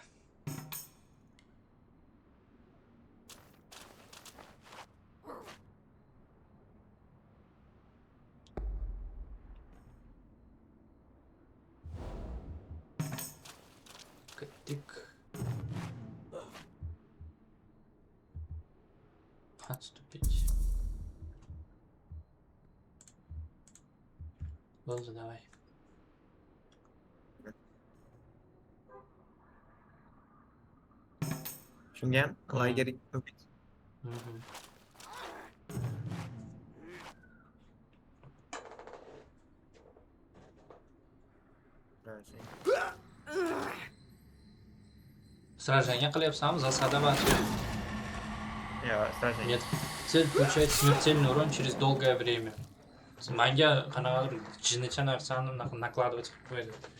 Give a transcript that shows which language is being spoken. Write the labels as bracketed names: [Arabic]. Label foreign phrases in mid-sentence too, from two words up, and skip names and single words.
[Uzbek] Ketdik. [Russian] Отступить. [Uzbek] Болды, давай. Shunga ham layerga o'tdik. Сражение qilyapsanmi? [Russian] Засада вообще. Сражение. Нет. Цель получает смертельный урон через долгое время. [Uzbek] Manga qanaqadir jinnicha narsani накладывать qilib qo'yadi.